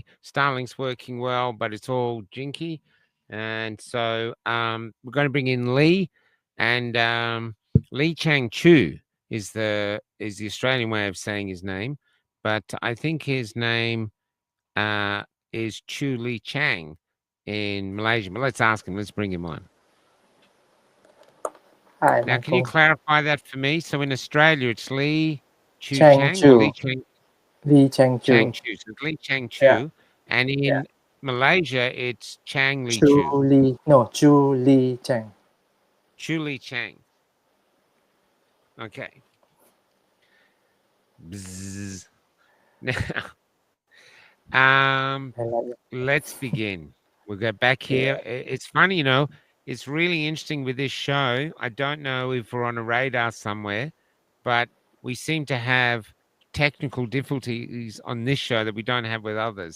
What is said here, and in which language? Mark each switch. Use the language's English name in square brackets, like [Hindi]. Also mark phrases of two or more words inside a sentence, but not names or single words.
[English] Starlink's working well, but it's all jinky. And so we're going to bring in Lee, and Lee Chang Chu is the Australian way of saying his name, but I think his name is Chu Lee Chang in Malaysia. But let's ask him. Let's bring him on. Hi, Now, can you Michael. clarify that for me? So in Australia, it's Lee Chu Chang Chang or Lee Chu. Chang Lee Chang Chang Chu. Chu. So it's Lee Chang Yeah, Chu, and yeah. in Malaysia, it's Chang Lee Chu Chu. Lee. No, Chu Lee Chang. Chu Lee Chang. Okay. Bzzz. Now, Um, I like it. let's begin. We'll go back Yeah. here. It's funny, it's really interesting with this show. I don't know if we're on a radar somewhere, but we seem to have technical difficulties on this show that we don't have with others.